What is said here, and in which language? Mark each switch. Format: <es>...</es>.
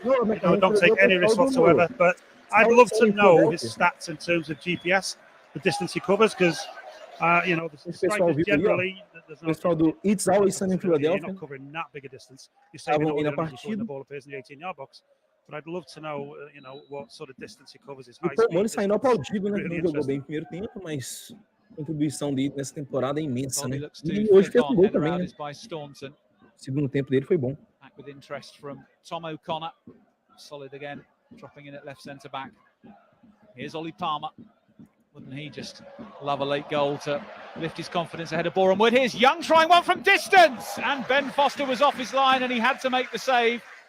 <en>Don't take any risk whatsoever. But I'd love to know his stats in terms of GPS, the distance he covers, because the strikers generally,</en> <pt>pessoal do It's Always Sunny in Philadelphia.</pt> <en>You're not covering that big a distance. You're saving all the ball appears in the 18-yard box. But I'd love to know, what sort of distance he covers. His high speed.</en> <pt>Ele saiu aplaudido, né? Não jogou bem no primeiro tempo, mas a contribuição dele nessa temporada é imensa, né? E hoje fez um gol também, né? O segundo tempo dele foi bom.</pt> <en>Back with interest from Tom O'Connor. Solid again, dropping in at left centre back. Here's Ollie Palmer. Wouldn't he just love a late goal to lift his confidence ahead of Boreham Wood? Here's Young trying one from distance, and Ben Foster was off his line and he had to make the save.</en>